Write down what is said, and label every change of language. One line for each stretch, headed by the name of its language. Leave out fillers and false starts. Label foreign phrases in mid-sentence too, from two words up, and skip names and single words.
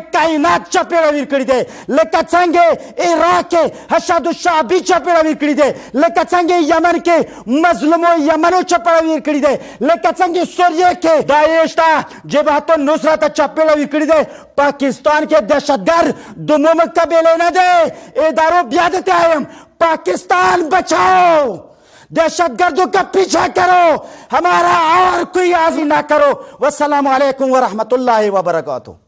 Pashto: کائنات چپېړه ور کړي دی لکه څنګه عراق کې حشد الشعبي چپېړه ور کړي دی لکه څنګه یمن کې مظلومو یمنو چپېړه ور کړي دی لکه څنګه سوریه کې داعش ته جبهت النصرت چپېړه ور کړي دی پاکستان کې دهشتګرد د مقابلې نه دی ادارو بیا درته وایم
Urdu: پاکستان بچاؤ دہشت گردوں کا پیچھا کرو ہمارا اور کوئی آزی نہ کرو
Arabic: والسلام علیکم ورحمة الله وبرکاته.